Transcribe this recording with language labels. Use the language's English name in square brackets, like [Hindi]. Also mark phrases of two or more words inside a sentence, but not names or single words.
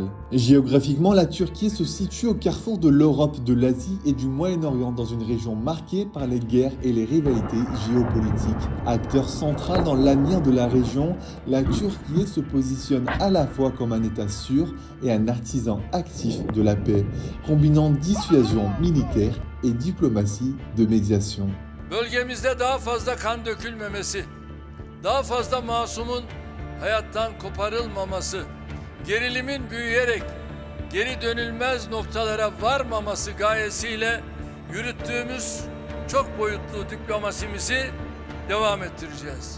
[French] Géographiquement, la Turquie se situe au carrefour de l'Europe, de l'Asie et du Moyen-Orient, dans une région marquée par les guerres et les rivalités géopolitiques. Acteur central dans l'avenir de la région, la Turquie se positionne à la fois comme un État sûr et un artisan actif de la paix, combinant dissuasion militaire et diplomatie de médiation. [Turkish] Bölgemizde daha fazla kan dökülmemesi, daha fazla masumun hayattan koparılmaması, gerilimin büyüyerek geri dönülmez noktalara varmaması gayesiyle yürüttüğümüz çok boyutlu diplomasimizi devam ettireceğiz.